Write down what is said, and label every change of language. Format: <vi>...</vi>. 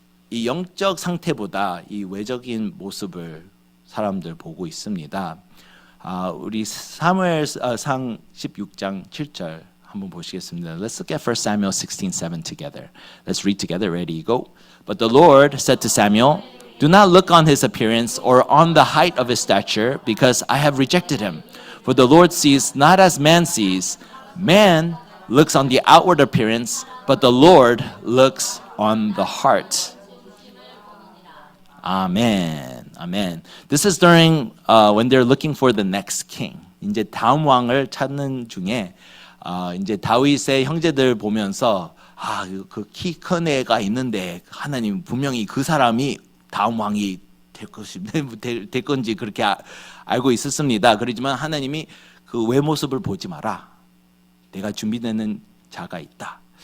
<ko>이 영적 상태보다 이 외적인 모습을 사람들 보고 있습니다. 우리 사무엘상 16장 7절 한번 보시겠습니다.</ko> <en>Let's look at 1 Samuel 16:7 together. Let's read together. Ready, go. But the Lord said to Samuel, "Do not look on his appearance or on the height of his stature, because I have rejected him. For the Lord sees not as man sees. Man looks on the outward appearance, but the Lord looks on the heart." Amen. Amen. This is during when they're looking for the next king.</en> <ko>이제 다음 왕을 찾는 중에 이제 다윗의 형제들 보면서 그 키 큰 애가 있는데 하나님 분명히 그 사람이 다음 왕이 될 건지 그렇게 알고 있었습니다. 그렇지만 하나님이 그 외모습을 보지 마라. 내가 준비되는 자가 있다.</ko>